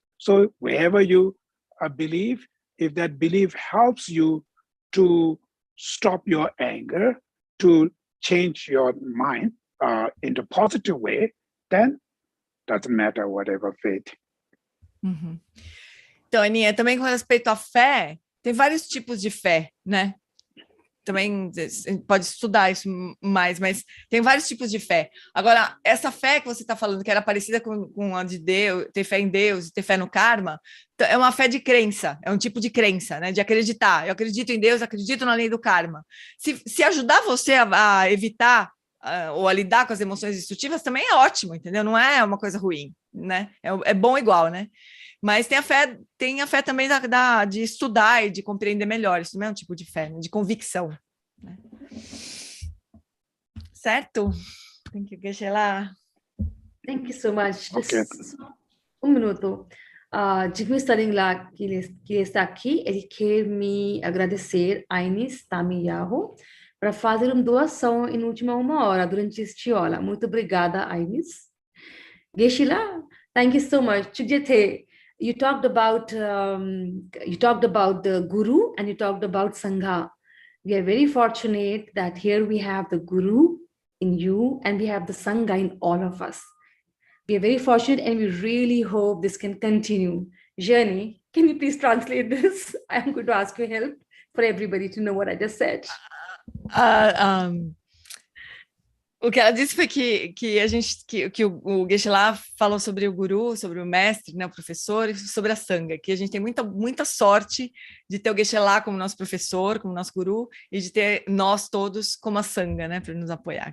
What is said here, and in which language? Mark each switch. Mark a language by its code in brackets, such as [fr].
[en] So wherever you believe, if that belief helps you to stop your anger, to change your mind in a positive way, then doesn't matter whatever faith. Uhum. [pt] Então, Aninha, também com respeito à fé, tem vários tipos de fé, né? Também pode estudar isso mais, mas tem vários tipos de fé. Agora, essa fé que você está falando, que era parecida com a de Deus, ter fé em Deus e ter fé no karma, é uma fé de crença, é um tipo de crença, né? De acreditar. Eu acredito em Deus, acredito na lei do karma. Se ajudar você a evitar ou a lidar com as emoções destrutivas, também é ótimo, entendeu? Não é uma coisa ruim, né? É bom igual, né? Mas tem a fé também de estudar e de compreender melhor. Isso também é um tipo de fé, né? De convicção. Né? Certo? [en] Thank you, Geshe-la. Thank you so much. Okay. [pt] Um minuto. Jigme Staringla, que ele está aqui, ele quer me agradecer a Ines Tamiyahu para fazer uma doação em última 1 hora durante este aula. Muito obrigada, Ines. Geshe-la, [en] thank you so much. Chujete, you talked about the Guru and you talked about Sangha. We are very fortunate that here we have the Guru in you and we have the Sangha in all of us. We are very fortunate and we really hope this can continue. Jani, can you please translate this? I am going to ask your help for everybody to know what I just said. [pt] O que ela disse foi que o Geshe-la falou sobre o guru, sobre o mestre, né, o professor, e sobre a sangha, que a gente tem muita sorte de ter o Geshe-la como nosso professor, como nosso guru, e de ter nós todos como a sangha, né, para nos apoiar.